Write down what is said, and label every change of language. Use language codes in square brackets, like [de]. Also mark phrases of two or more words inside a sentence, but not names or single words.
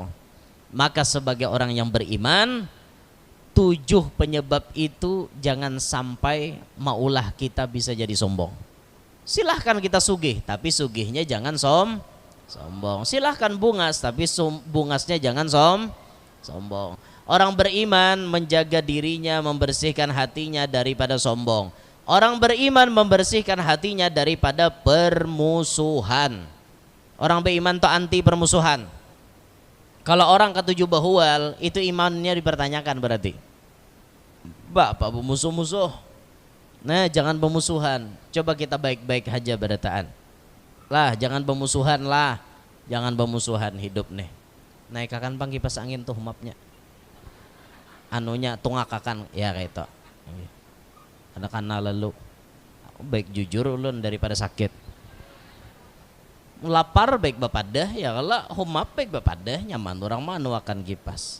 [id] Maka sebagai orang yang beriman, 7 penyebab itu jangan sampai maulah kita bisa jadi sombong. Silahkan kita sugih, tapi sugihnya jangan sombong. Silahkan bungas, tapi bungasnya jangan sombong. Orang beriman menjaga dirinya, membersihkan hatinya daripada sombong. Orang beriman membersihkan hatinya daripada permusuhan. Orang beriman itu anti permusuhan. Kalau orang ketujuh bahwal itu imannya dipertanyakan berarti. Bapak bermusuh-musuh. Nah jangan bermusuhan. Coba kita baik-baik aja berataan. Lah jangan bermusuhan lah. Jangan bermusuhan hidup nih. [bjn] Naikakan pang kipas angin tuh mapnya. Anunya tungakakan ya kayak itu. Ada kana lalu. Baik jujur ulun daripada sakit. Lapar baik bapadah ya kalau humap baik bapadah nyaman orang manu akan kipas.